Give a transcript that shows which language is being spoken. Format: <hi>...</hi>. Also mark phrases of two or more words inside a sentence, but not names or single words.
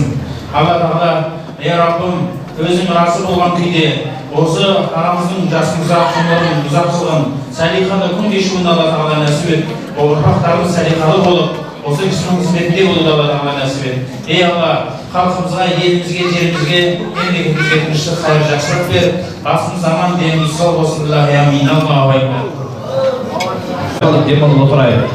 <kk>Алла тағала, ей Раббым, өзің разы болған күйде осы ағамыздың жасымызға ғұмырын ұзақ қылған сәлиқалы күн кешуін Алла тағала нәсіп ет. Ұрпақтарымыз сәлиқалы болып, осы кісінің қызметінде болуды Алла тағала нәсіп ет. Ей Алла, халқымызға, елімізге, жерімізге, мемлекетімізге тыныштық, қайыр, жақсылық бер. Басымыз аман, деніміз сау болсын.</kk> <ar>آمين. الله أكبر.</ar> <kk>Демалып отырайық.</kk>